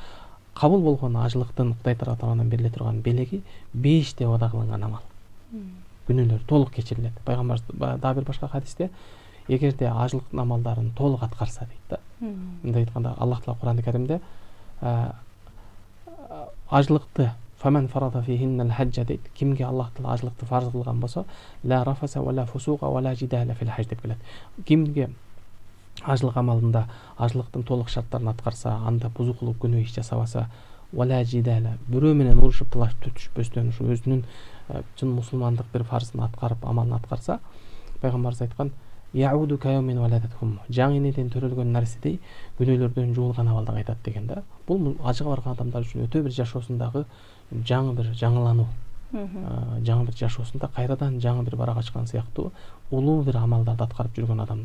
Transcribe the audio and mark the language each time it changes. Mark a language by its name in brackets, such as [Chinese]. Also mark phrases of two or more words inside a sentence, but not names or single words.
[Kyrgyz] Кабыл болгон ажылыктын Кудай тарабынан бериле турган белеги 5 деп вада кылынган амал. Күнөөлөр толук кечирилет. Пайгамбарыбыз дагы бир башка хадисте эгерде ажылыктын амалдарын толук аткарса дейт да. Мындай айтканда Аллах Таала Куран-ы Каримде ажылыкты [Arabic] فمن فرض فيهن الحج [Kyrgyz] deydi. Kimге Аллах Таала ажылыкты фарз кылган болсо, [Arabic] لا رفث ولا فسوق ولا جدال في الحج деп келет. [Kyrgyz] Kimге ажылык амалында ажылыктын толук шарттарын аткарса, анда бузукулук күнөө иш жасабаса, [Arabic] ولا جدال [Kyrgyz] бирөө менен урушуп талашып түшпөстөн ушу өзүнүн чын мусулмандык бир фарзын аткарып, амалын аткарса, пайгамбарыбыз айткан: [Arabic] "يعود كيوم ولدتهم", [Kyrgyz] жаңы энеден төрөлгөн нерседей күнөөлөрдөн жуулган абалда кайтат деген да. Бул ажыга барган адамдар үчүн өтө бир жашоосундагы жаңы бир жаңылануу, жаңы бир жашоосунда кайрадан жаңы бир барак ачкан сыяктуу улуу бир амалдарды аткарып жүргөн адамдар.